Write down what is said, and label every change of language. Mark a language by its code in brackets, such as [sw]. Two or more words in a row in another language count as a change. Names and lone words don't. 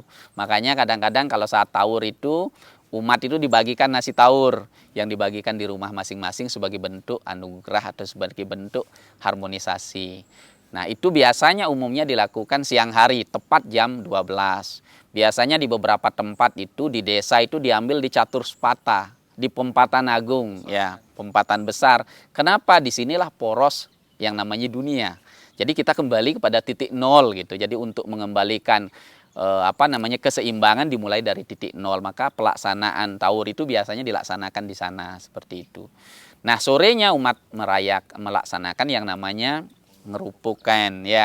[id] Makanya kadang-kadang kalau saat taur itu umat itu dibagikan nasi taur yang dibagikan di rumah masing-masing sebagai bentuk anugerah atau sebagai bentuk harmonisasi. Nah, itu biasanya umumnya dilakukan siang hari, tepat jam 12. Biasanya di beberapa tempat itu di desa itu diambil di catur spata, di Pempatan Agung, ya, Pempatan besar. Kenapa? Disinilah poros yang namanya dunia. Jadi kita kembali kepada titik nol gitu. Jadi untuk mengembalikan keseimbangan dimulai dari titik nol. Maka pelaksanaan taur itu biasanya dilaksanakan di sana seperti itu. Nah, sorenya umat melaksanakan yang namanya ngerupukan, ya.